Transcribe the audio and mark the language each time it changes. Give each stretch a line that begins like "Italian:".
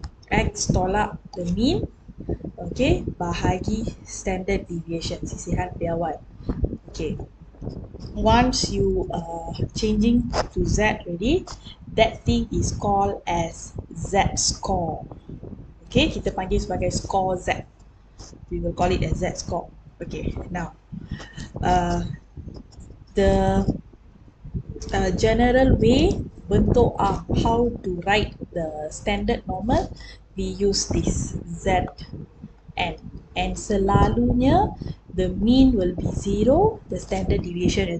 Malay: X tolak the mean, okay, bahagi standard deviation, sisihan piawai.
English: Okay, once you changing to Z already, that thing is called as Z score.
Malay: Okay, kita panggil sebagai score Z.
English: We will call it as Z score. Okay, now the general way bentuk how to write the standard normal, we use this Z and selalunya the mean will be 0, the standard deviation.